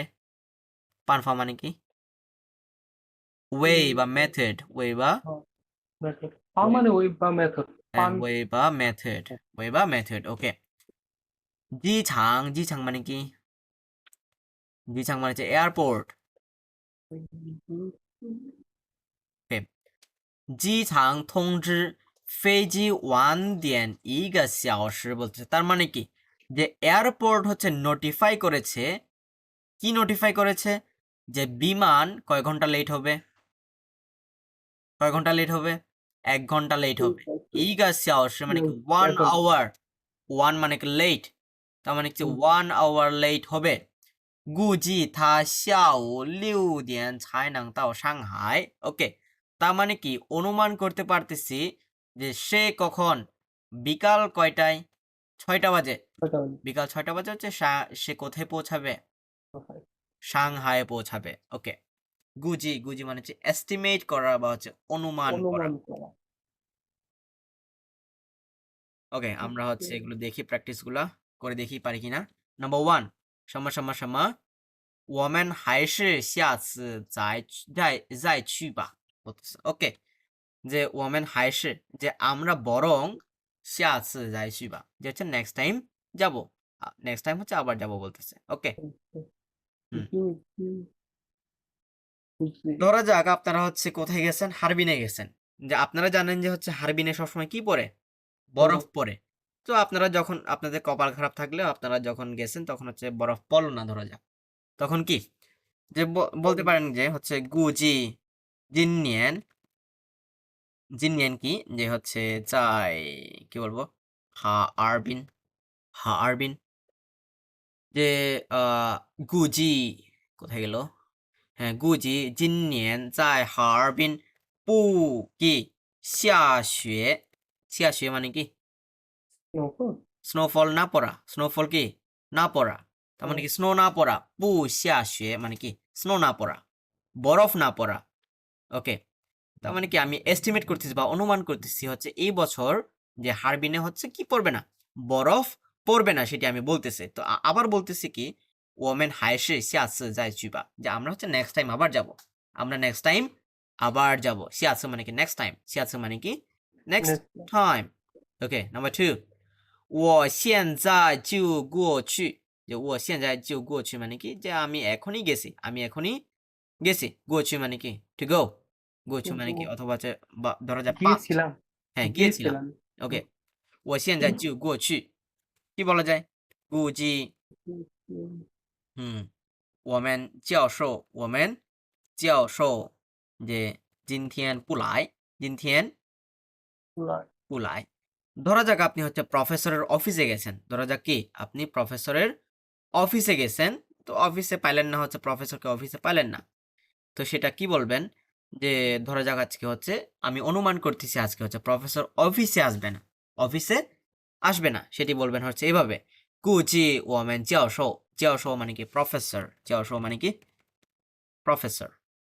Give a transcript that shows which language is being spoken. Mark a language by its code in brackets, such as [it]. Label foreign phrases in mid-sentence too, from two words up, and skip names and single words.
[bn] পানফা মানে কি? ওয়ে বা মেথড, ওয়ে বা মেথড। পান মানে ওয়েব বা মেথড। পান ওয়ে বা মেথড, ওয়ে বা মেথড। ওকে, জিছাং, জিছাং মানে কি? জিছাং মানে হচ্ছে এয়ারপোর্ট। ওকে, [zh] 机场通知飞机晚点1个小时, [bn] বলতেছে তার মানে কি? যে এয়ারপোর্ট হচ্ছে নোটিফাই করেছে, কি নোটিফাই করেছে? যে বিমান কয় ঘন্টা লেট হবে? কয় ঘন্টা লেট হবে? 1 ঘন্টা লেট হবে। [zh] 1个小时 [bn] মানে কি? 1 আওয়ার। 1 মানে কি লেট, তার মানে কি 1 আওয়ার লেট হবে। [zh] 估计他下午6点才能到上海. [bn] ওকে, তার মানে কি? অনুমান করতে পারতেছি যে সে কখন বিকাল কয়টায়? 6টা বাজে। বিকাল 6টা বাজে হচ্ছে সে কোথায় পৌঁছাবে? সাংহাইয়ে পৌঁছাবে। ওকে, গুজি, গুজি মানে হচ্ছে এস্টিমেট করা বা হচ্ছে অনুমান করা। অনুমান করা। ওকে, আমরা হচ্ছে এগুলো দেখি, প্র্যাকটিসগুলা করে দেখি পারি কিনা। নাম্বার 1, [zh] 什么我们还是下次再去吧. [bn] ওকে, যে [zh] 我们还是, [bn] যে আমরা বরং [zh] 下次再去吧, [bn] যে হচ্ছে [en] next time [bn] যাব, [en] next time [bn] হচ্ছে আবার যাব বলতেছে। ওকে, ধরা যাক আপনারা হচ্ছে কোথায় গেছেন? হারবিনে গেছেন। যে আপনারা জানেন যে হচ্ছে হারবিনে সবসময় কি পড়ে? বরফ পড়ে। তো আপনারা যখন, আপনাদের কপাল খারাপ থাকলেও আপনারা যখন গেছেন তখন হচ্ছে বরফ পড়লো না ধরা যাক, তখন কি? যে বলতে পারেন যে হচ্ছে [zh] 估计今年, [bn] জিনিয়ান কি? যে হচ্ছে চাই, কি বলবো, হা আরবিন, হা আরবিন, যে গুজি কোথায় গেল? হ্যাঁ, [zh] 估计今年在哈尔滨不给下雪. 下雪 [bn] মানে কি? স্নোফল না পড়া। স্নোফল কি? না পড়া। তার মানে কি? স্নো না পড়া। [zh] 不下雪 [bn] মানে কি? স্নো না পড়া, বরফ না পড়া। ওকে, তার মানে কি? আমি এস্টিমেট করতেছি বা অনুমান করতেছি হচ্ছে এই বছর যে হারবিনে হচ্ছে কি পড়বে না? বরফ পড়বে না, সেটি আমি বলতেছি। তো আবার বলতেছি কি? [zh] 我们还是下次再去吧, [bn] যে আমরা হচ্ছে [en] next time [bn] আবার যাব। আমরা [en] next time [bn] আবার যাব। সিয়াসে মানে কি? [en] next time. [bn] সিয়াসে মানে কি? [en] next time. [bn] ওকে, নাম্বার 2, [zh] 我现在就过去, যে 我现在就过去 [bn] মানে কি? যে আমি এখনই গেছি, আমি এখনই গেছি। 过去 মানে কি? [en] to go. [bn] 过去 মানে কি? অথবা হচ্ছে ধরা যায় পাস্ট। গিয়েছিলাম। হ্যাঁ, গিয়েছিলাম। ওকে, [zh] 我现在就过去, [bn] কি বলা যায়? [zh] গুজি, 我们教授যে 今天不来今天 不来 [bn] ধরা যাক আপনি হচ্ছে প্রফেসরের অফিসে গেছেন ধরা যাক কি আপনি প্রফেসরের অফিসে গেছেন তো অফিসে পাইলেন না হচ্ছে প্রফেসরকে অফিসে পাইলেন না তো সেটা কি বলবেন যে ধরা যাক আজকে হচ্ছে আমি অনুমান করতেছি আজকে হচ্ছে প্রফেসর অফিসে আসবে না সেটি বলবেন হচ্ছে এইভাবে [zh] 估计我们 [bn] 教授 মানে কি প্রফেসর মানে কি প্রফেসর